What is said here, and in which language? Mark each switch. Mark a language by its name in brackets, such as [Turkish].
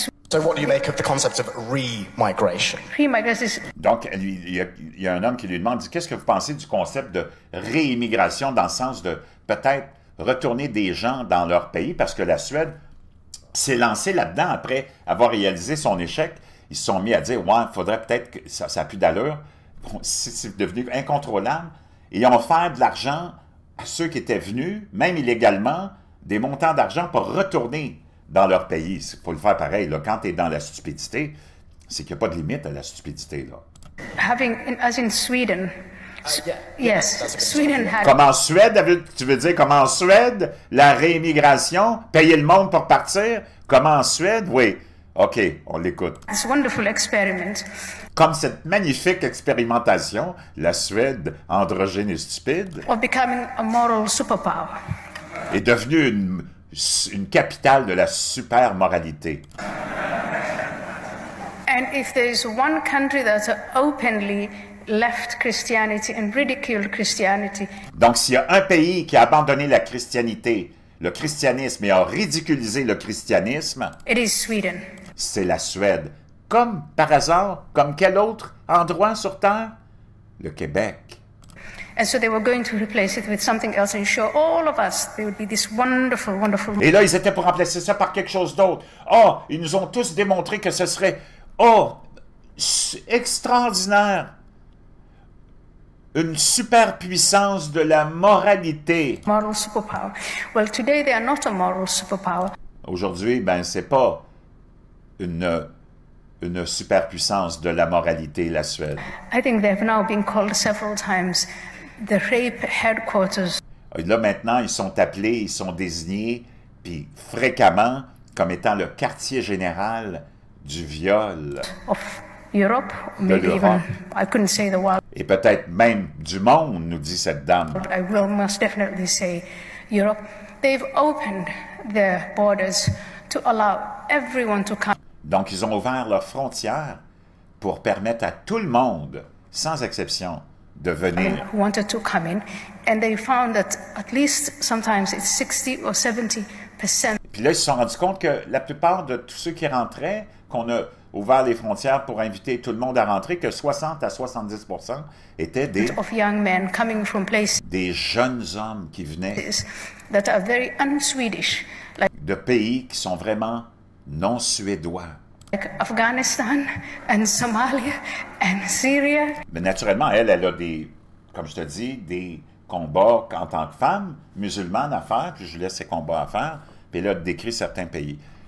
[English] So what do you make of the concept of re-migration? [French] Donc, il y a un homme qui lui demande, qu'est-ce que vous pensez du concept de réimmigration dans le sens de peut-être retourner des gens dans leur pays, parce que la Suède s'est lancée là-dedans après avoir réalisé son échec. Ils se sont mis à dire, ouais, il faudrait peut-être que ça n'a plus d'allure, c'est devenu incontrôlable, et ils ont offert de l'argent à ceux qui étaient venus, même illégalement, des montants d'argent pour retourner dans leur pays. Il faut le faire pareil. Là. Quand tu es dans la stupidité, c'est qu'il n'y a pas de limite à la stupidité. Là. [English] As in Sweden. Yes, Sweden had... [French] Comme en Suède, tu veux dire comme en Suède, la réimmigration, payer le monde pour partir? Comme en Suède? Oui. OK, on l'écoute. [English] This wonderful experiment. [French] Comme cette magnifique expérimentation, la Suède, androgyne et stupide, [English] Of becoming a moral superpower. [French] Est devenue une capitale de la super moralité. [English] And if there is one country that's openly left Christianity and ridiculed Christianity. [French] Donc, s'il y a un pays qui a abandonné la christianité, le christianisme et a ridiculisé le christianisme, [English] it is Sweden. [French] C'est la Suède. comme par hasard, comme quel autre endroit sur Terre? Le Québec. [English] And so they were going to replace it with something else and show all of us there would be this wonderful, wonderful. [French] Et là, ils étaient pour remplacer ça par quelque chose d'autre. Oh, ils nous ont tous démontré que ce serait, oh, extraordinaire. Une superpuissance de la moralité. [English] Moral superpower. Well, today they are not a moral superpower. [French] Aujourd'hui, ben, c'est pas une superpuissance de la moralité, la Suède. [English] I think they have now been called several times the rape headquarters. [French] Et là, maintenant, ils sont appelés, ils sont désignés, puis fréquemment, comme étant le quartier général du viol. [English] Of Europe, maybe even, I couldn't say the world. [French] Et peut-être même du monde, nous dit cette dame. [English] I will most definitely say Europe. They've opened their borders to allow everyone to come. [French] Donc, ils ont ouvert leurs frontières pour permettre à tout le monde, sans exception, de venir. [English] Who wanted to come in, and they found that at least sometimes it's 60 or 70%. [French] Puis là, ils se sont rendus compte que la plupart de tous ceux qui rentraient, qu'on a ouvert les frontières pour inviter tout le monde à rentrer, que 60 à 70% étaient [English] Of young men coming from places [French] des jeunes hommes qui venaient [English] that are very un-Swedish, [French] de pays qui sont vraiment non suédois. [English] like Afghanistan and Somalia and Syria. [French] Mais naturellement, elle a des, comme je te dis, des combats en tant que femme musulmane à faire, puis je lui laisse ses combats à faire, puis là, elle décrit certains pays.